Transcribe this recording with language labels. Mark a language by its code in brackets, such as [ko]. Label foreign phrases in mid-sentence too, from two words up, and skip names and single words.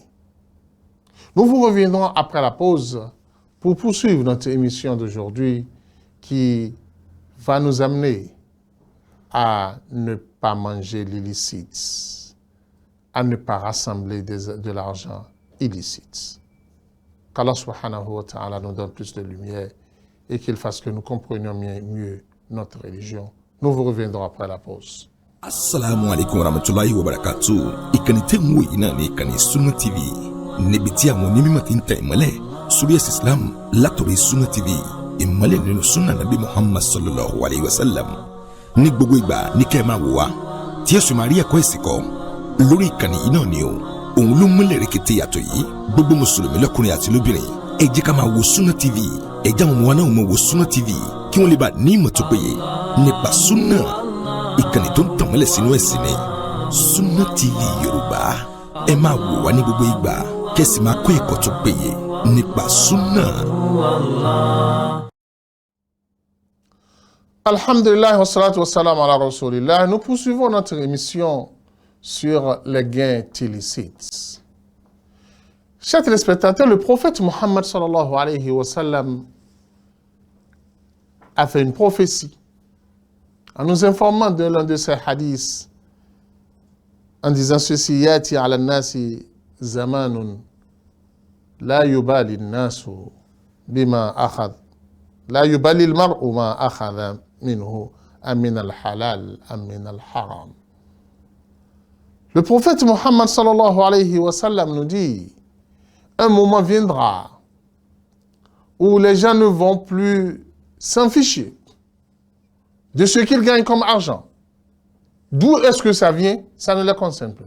[fr] Nous vous reviendrons après la pause pour poursuivre notre émission d'aujourd'hui qui va nous amener à ne pas manger l'illicite, à ne pas rassembler de l'argent illicite. Qu'Allah [ar] سبحانه وتعالى [fr] nous donne plus de lumière et qu'il fasse que nous comprenions mieux notre religion. Nous vous reviendrons après la pause. [ar] السلام عليكم ورحمة الله وبركاته. [yo] Ìkànnì tẹ́ ń wò yìí náà ní ìkànnì Sunna TV. Níbi tí àwọn onímọ̀ ti ń tẹ ìmọ́lẹ̀ sórí ẹ̀sìn Islam látòrí Sunna TV. Ìmọ́lẹ̀ nínú Sunna Nabi Muhammad [ar] صلى الله عليه وسلم. [yo] Ní gbogbo ìgbà ní kẹ́ ẹ máa wò wá tí ẹ sì máa rí ẹ̀kọ́ ẹ̀sìn kọ́ lórí ìkànnì yìí náà ni o. Òun ló múlẹ̀ rẹ̀kẹ̀tẹ̀ yàtọ̀ yìí. Gbogbo mùsùlùmí lọ́kùnrin àti lóbìnrin ẹ jẹ́ ká máa wo Sunna TV. Ẹ jẹ́ àwọn ọmọ wa náà máa wo Sunna TV kí wọ́n lè bá ní ìmọ̀ tó péye nípa Sunna. Ìkànnì tó ń tàn mọ́lẹ̀ sínú ẹ̀sìn ni Sunna TV Yorùbá. Ẹ máa wò wá ní gbogbo ìgbà kẹ́sì máa kọ́ ẹ̀kọ́ tó péye nípa Sunna. [ar] الحمد لله والصلاة والسلام على رسول الله. [fr] Nous poursuivons notre émission sur les gains illicites. Chers téléspectateurs, le prophète Muhammad [ar] sallallahu alayhi wa sallam [fr] a fait une prophétie en nous informant de l'un de ses hadiths en disant ceci: [ar] يأتي على الناس زمان لا يبالي الناس بما أخذ لا يبالي المرء ما أخذ منه أمن الحلال أمن الحرام. [fr] Le prophète Muhammad [ar] sallallahu alayhi wa sallam [fr] nous dit: un moment viendra où les gens ne vont plus s'en ficher de ce qu'ils gagnent comme argent. D'où est-ce que ça vient? Ça ne les concerne plus.